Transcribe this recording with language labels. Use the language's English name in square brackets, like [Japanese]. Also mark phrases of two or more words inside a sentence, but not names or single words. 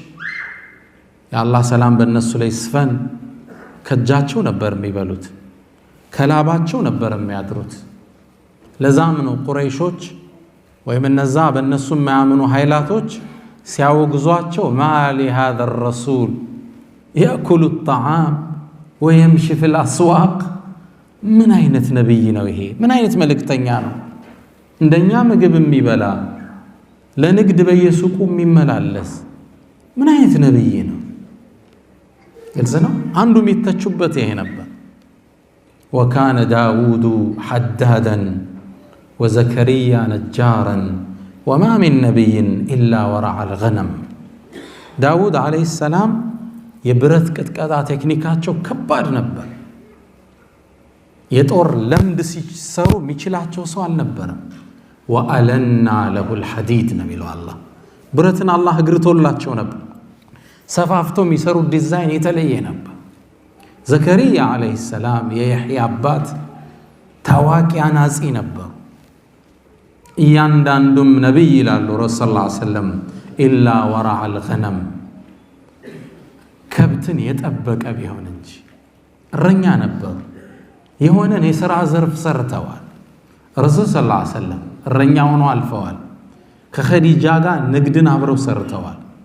[Amharic] ነቢያቶች የአላህ ሰላም በእነሱ ላይ ይስፈን ከእጃቸው ነበር የሚበሉት ከላባቸው ነበር የሚያድሩት ለዛም ነው ቁረይሾች ወይም እነዛ በእነሱ የማያምኑ ኃይላቶች ሲያወግዟቸው [Arabic] ማሊ هذا الرسول يأكل الطعام ويمشي في الأسواق [Amharic] ምን አይነት ነብይ ነው ይሄ ምን አይነት መልእክተኛ ነው እንደኛ ምግብ የሚበላ ለንግድ በየሱቁ የሚመላለስ ምን አይነት ነብይ ነው ግልጽ ነው አንዱ የሚተቹበት ይሄ ነበር [Arabic] وكان داود حدادا وزكريا نجارا وما من نبي إلا ورع الغنم داود عليه السلام [Amharic] የብረት ቅጥቃጣ ቴክኒካቸው ከባድ ነበር የጦር ለምድ ሲሰሩ የሚችላቸው ሰው አልነበረም [Arabic] وألنا له الحديد نبيله الله [Amharic] ብረትን አላህ እግርቶላቸው ነበር ሰፋፍቶ የሚሰሩ ዲዛይን የተለየ ነበር ዘከሪያ [Arabic] عليه السلام [Amharic] የያህያ አባት ታዋቂ አናጺ ነበሩ እያንዳንዱም ነብይ ይላሉ ረሱል [Arabic] صلى الله عليه وسلم إلا ورع الغنم [Amharic] ከብትን የጠበቀ ቢሆን እንጂ እረኛ ነበሩ የሆነን የሥራ ዘርፍ ሰርተዋል ረሱል [Arabic] صلى الله عليه وسلم [Amharic] እረኛ ሆነው አልፈዋል ከኸዲጃ ጋር ንግድን አብረው ሰርተዋል